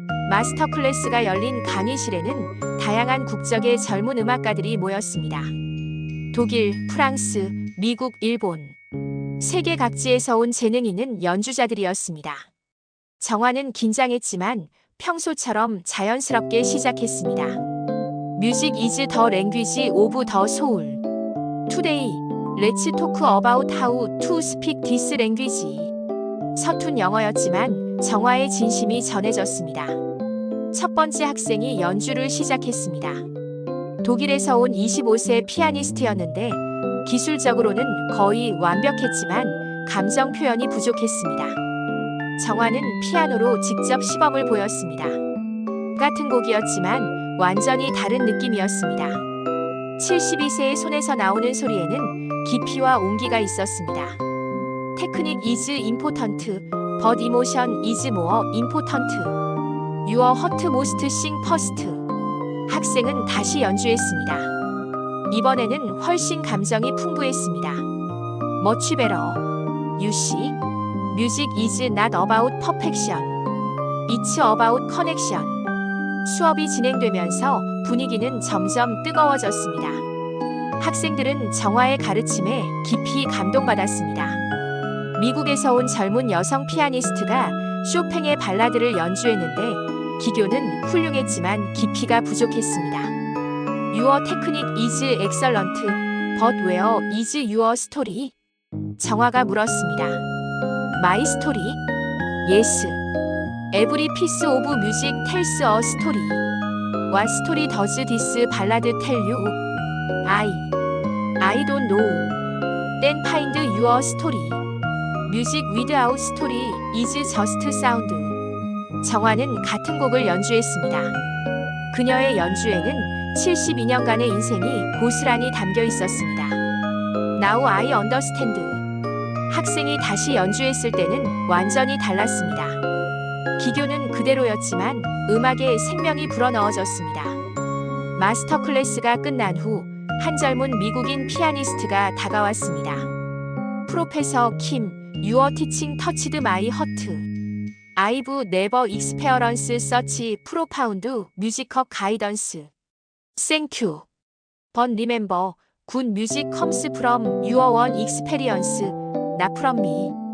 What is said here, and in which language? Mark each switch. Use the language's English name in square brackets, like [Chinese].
[Korean] 마스터 클래스가 열린 강의실에는 다양한 국적의 젊은 음악가들이 모였습니다. 독일, 프랑스, 미국, 일본. 세계 각지에서 온 재능 있는 연주자들이었습니다. 정화는 긴장했지만 평소처럼 자연스럽게 시작했습니다. [English] Music is the language of the soul. Today, let's talk about how to speak this language. [Korean] 서툰 영어였지만 정화의 진심이 전해졌습니다. 첫 번째 학생이 연주를 시작했습니다. 독일에서 온 25세 피아니스트였는데 기술적으로는 거의 완벽했지만 감정 표현이 부족했습니다. 정화는 피아노로 직접 시범을 보였습니다. 같은 곡이었지만 완전히 다른 느낌이었습니다. 72세의 손에서 나오는 소리에는 깊이와 온기가 있었습니다. [English] Technique is important, but emotion is more important. Your heart must sing first. [Korean] 학생은 다시 연주했습니다. 이번에는 훨씬 감정이 풍부했습니다. [English] Much better. You see, music is not about perfection. It's about connection. [Korean] 수업이 진행되면서 분위기는 점점 뜨거워졌습니다. 학생들은 정화의 가르침에 깊이 감동받았습니다. 미국에서 온 젊은 여성 피아니스트가 쇼팽의 발라드를 연주했는데 기교는 훌륭했지만 깊이가 부족했습니다. [English] Your technique is excellent, but where is your story? [Korean] 정화가 물었습니다. [English] My story? Yes. Every piece of music tells a story. What story does this ballad tell you? I don't know. Then find your story. Music without story is just sound. [Korean] 정화는 같은 곡을 연주했습니다. 그녀의 연주에는 72년간의 인생이 고스란히 담겨 있었습니다. [English] Now I understand. [Korean] 학생이 다시 연주했을 때는 완전히 달랐습니다. 기교는 그대로였지만 음악에 생명이 불어넣어졌습니다. 마스터 클래스가 끝난 후 한 젊은 미국인 피아니스트가 다가왔습니다. [English] 프로페서 킴, Your teaching touched my heart. I've never experienced such profound musical guidance. Thank you. But remember, good music comes from your own experience, not from me.